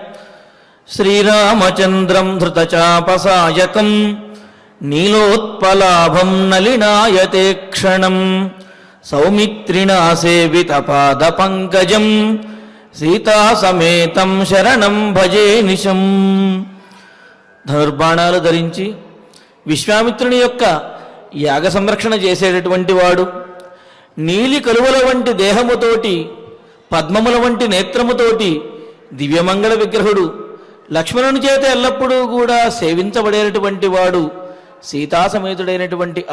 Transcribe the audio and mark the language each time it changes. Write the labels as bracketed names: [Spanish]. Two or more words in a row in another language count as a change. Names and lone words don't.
[Sanskrit] श्रीरामचंद्रं धृतचापसायकं नीलोत्पलाभं नलिनायते क्षणं सौमित्रिणा सेवितपादपङ्कजं सीतासमेतं शरणं भजे निशं। [Telugu] ధనుర్బాణాలు ధరించి విశ్వామిత్రుని యొక్క యాగ సంరక్షణ చేసేటటువంటి వాడు, నీలి కలువల వంటి దేహముతోటి పద్మముల వంటి నేత్రముతోటి దివ్యమంగళ విగ్రహుడు, లక్ష్మణుని చేత ఎల్లప్పుడూ కూడా సేవించబడేటటువంటి వాడు, సీతాసమేతుడైనటువంటి ఆ